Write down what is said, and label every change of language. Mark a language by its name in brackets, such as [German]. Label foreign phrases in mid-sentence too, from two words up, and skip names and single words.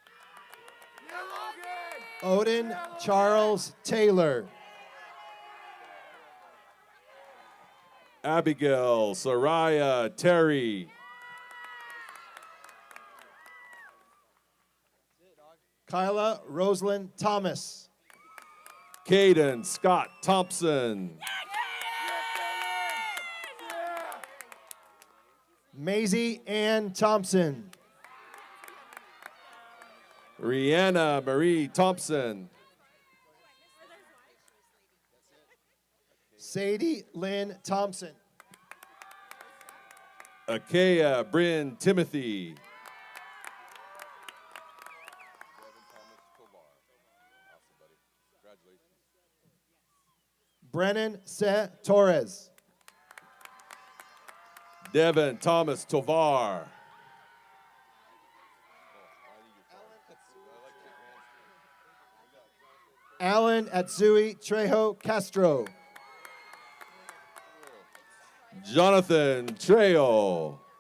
[English] Odin Charles Taylor. Abigail Soraya Terry. Kyla Rosalind Thomas. Caden Scott Thompson. Maisie Ann Thompson. Rihanna Marie Thompson. Sadie Lynn Thompson. Akea Bryn Timothy. Brennan Se Torres. Devin Thomas Tovar. Alan Atsui Trejo Castro. Jonathan Trejo.